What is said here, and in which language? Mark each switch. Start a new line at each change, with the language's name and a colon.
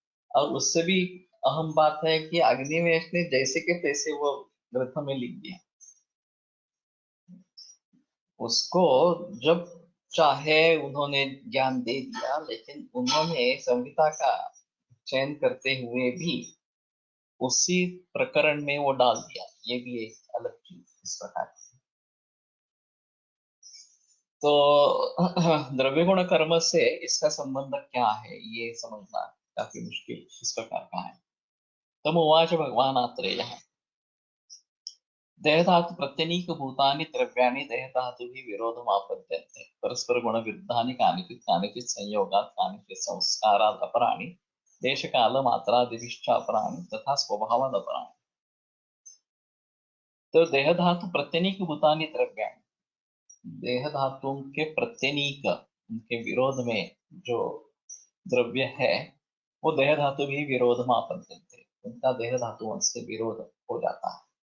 Hindi: और उससे भी अहम बात है कि अग्निवेश ने जैसे के तैसे वो ग्रंथ में लिख दिया, उसको जब चाहे उन्होंने ज्ञान दे दिया, लेकिन उन्होंने संहिता का चयन करते हुए भी उसी प्रकरण में वो डाल दिया, ये भी एक अलग चीज इस प्रकार की। तो द्रव्य गुण कर्म से इसका संबंध क्या है, ये समझना काफी मुश्किल इस प्रकार का है।
Sanskrit: तम उवाच भगवान आत्रेय, देहधातु प्रत्यनीक भूतानि द्रव्याणि देहधातुभिः विरोधमापद्यन्ते परस्पर गुण विरुद्धानि कानिचित् संयोगात् कानिचित् संस्कारात् अपराणि देशकाल मात्रादिभिश्च अपराणि तथा स्वभावात् अपराणि।
Hindi: तो
Sanskrit: देहधातु प्रत्यनीक भूतानि द्रव्याणि,
Hindi: देह धातुओं के प्रत्यनीक, उनके विरोध में जो द्रव्य है वो देह धातु भी विरोध में आपद्यन्ते, उनका देह धातुओं से विरोध हो जाता है।